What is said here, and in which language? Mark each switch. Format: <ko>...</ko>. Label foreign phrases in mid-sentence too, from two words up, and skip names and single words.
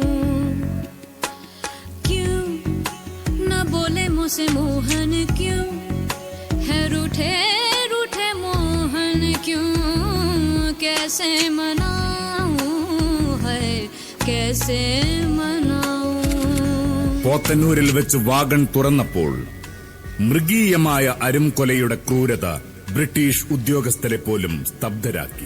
<hi>क्यों न बोले मुझसे मोहन, क्यों है रूठे रूठे मोहन, क्यों कैसे मनाऊं, है कैसे मनाऊं।</hi> <ml>പോത്തന്നൂരിൽ വെച്ച് വാഗൺ തുറന്നപ്പോൾ മൃഗീയമായ അരുംകൊലയുടെ ക്രൂരത ബ്രിട്ടീഷ് ഉദ്യോഗസ്ഥരെ പോലും സ്തബ്ധരാക്കി.</ml>